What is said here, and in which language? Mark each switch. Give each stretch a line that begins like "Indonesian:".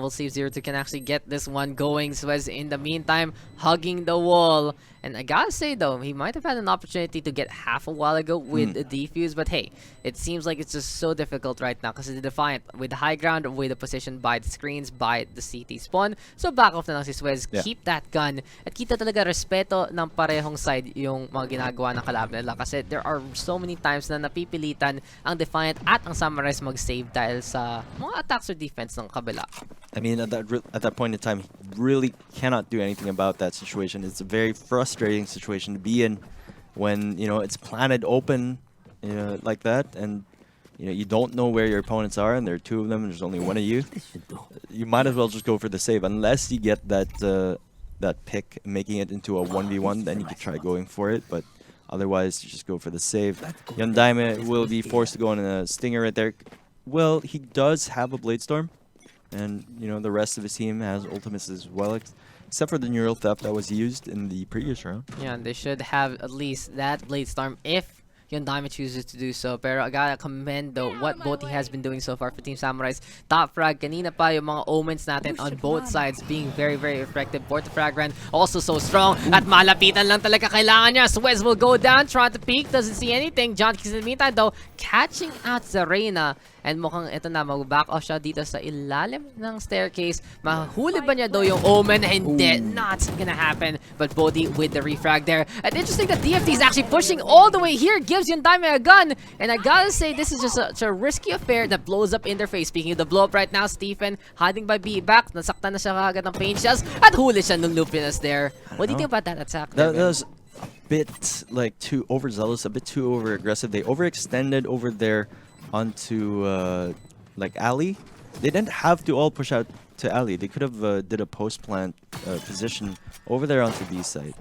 English: We'll see if 0-2 can actually get this one going. Swez in the meantime, hugging the wall. And I gotta say though, he might have had an opportunity to get half a while ago with the defuse, but hey, it seems like it's just so difficult right now because the Defiant with the high ground, with the position by the screens, by the CT spawn. So back off
Filipino: na lang si
English: Swez, keep that gun.
Filipino: At kita talaga respeto ng parehong side yung mga ginagawa ng kalaban nila kasi
English: there are so many times
Filipino: na napipilitan ang Defiant at ang Samurice mag-save dahil sa mga attacks or defense ng kabila.
English: I mean, at that point in time, he really cannot do anything about that situation. It's a very frustrating situation to be in when, you know, it's planted open, you know, like that, and you know, you don't know where your opponents are, and there are two of them, and there's only one of you. You might as well just go for the save, unless you get that that pick, making it into a 1v1, then you could try going for it, but otherwise, you just go for the save. Yondaime will be forced to go on a stinger right there. Well, he does have a Blade Storm. And, you know, the rest of his team has ultimates as well, except for the neural theft that was used in the previous round. Yeah, they should have at least that Blade Storm if Yondime chooses to do so. Pero I gotta commend though what both he has been doing so far for Team Samurice. Top frag,
Filipino: kanina pa yung mga omens natin
English: on both sides being very, very effective. Port frag run also so strong.
Filipino: At malapitan lang talaga kailangan niya.
English: Swez will go down, trying to peek, doesn't see anything. John Kicks in the meantime though, catching out Zarena.
Filipino: And mukhang ito na, mag-back off siya dito sa ilalim ng staircase. Mahuli ba niya daw yung Omen? Hindi,
English: not gonna happen. But Bodhi with the refrag there. And interesting that DFT is actually pushing all the way here. Gives Yondaime a gun. And I gotta say, this is just such a risky affair that blows up in their face. Speaking of the blow up right now, Stephen hiding by B back.
Filipino: Nasaktan na siya kagad ng pain shells. At huli siya ng Lupinas there.
English: What do you think about that attack? That was a bit like too overzealous, a bit too over-aggressive. They overextended over there onto like alley. They didn't have to all push out to alley. They could have did a post plant position over there onto B side.